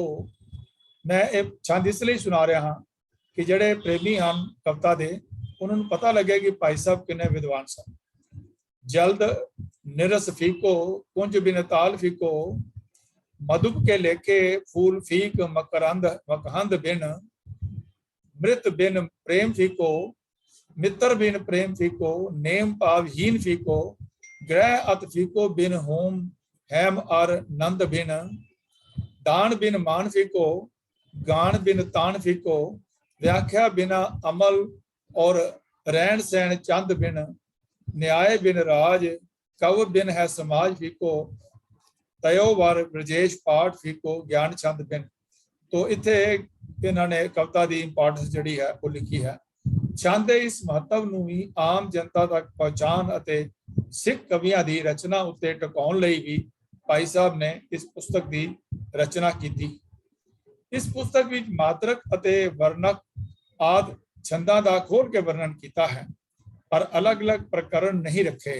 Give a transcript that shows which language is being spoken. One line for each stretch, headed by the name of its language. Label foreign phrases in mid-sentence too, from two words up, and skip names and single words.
Punjabi: ਮੈਂ ਇਹ ਛੰਦ ਇਸ ਲਈ ਸੁਣਾ ਰਿਹਾ ਹਾਂ ਕਿ ਜਿਹੜੇ ਪ੍ਰੇਮੀ ਹਨ ਕਵਿਤਾ ਦੇ ਉਹਨਾਂ ਨੂੰ ਪਤਾ ਲੱਗੇ ਕਿ ਭਾਈ ਸਾਹਿਬ ਕਿੰਨੇ ਵਿਦਵਾਨ ਸਨ।
Braj: जलद निरस फीको कुंज बिन ताल फीको, मधुप के लेखे फूल फीक मकरंद मकहंद बिन, मृत बिन प्रेम फीको मित्र बिन प्रेम फीको, नेम भावहीन फीको, ग्रह अत फीको बिन होम हैम अर नंद बिन, दान बिन मान फीको गान बिन तान फीको, व्याख्या बिना अमल और रहन सहन चंद बिन, न्याय बिन राज कव बिन है समाज फीको, तयोवर ब्रजेश पाठ फीको ज्ञान छंद बिन।
Punjabi: ਤੋ ਇੱਥੇ ਇਹਨਾਂ ਨੇ ਕਵਿਤਾ ਦੀ ਇੰਪੋਰਟੈਂਸ ਜਿਹੜੀ ਹੈ ਉਹ ਲਿਖੀ ਹੈ। ਛੰਦ ਦੇ ਇਸ ਮਹੱਤਵ ਨੂੰ ਵੀ ਆਮ ਜਨਤਾ ਤੱਕ ਪਹੁੰਚਾਉਣ ਅਤੇ ਸਿੱਖ ਕਵੀਆਂ ਦੀ ਰਚਨਾ ਉੱਤੇ ਟਿਕਾਉਣ ਲਈ ਵੀ ਭਾਈ ਸਾਹਿਬ ਨੇ ਇਸ ਪੁਸਤਕ ਦੀ ਰਚਨਾ ਕੀਤੀ। ਇਸ ਪੁਸਤਕ ਵਿੱਚ ਮਾਤਰਕ ਅਤੇ ਵਰਣਕ ਆਦਿ ਛੰਦਾਂ ਦਾ ਖੋਲ ਕੇ ਵਰਣਨ ਕੀਤਾ ਹੈ, ਪਰ ਅਲੱਗ-ਅਲੱਗ ਪ੍ਰਕਰਨ ਨਹੀਂ ਰੱਖੇ।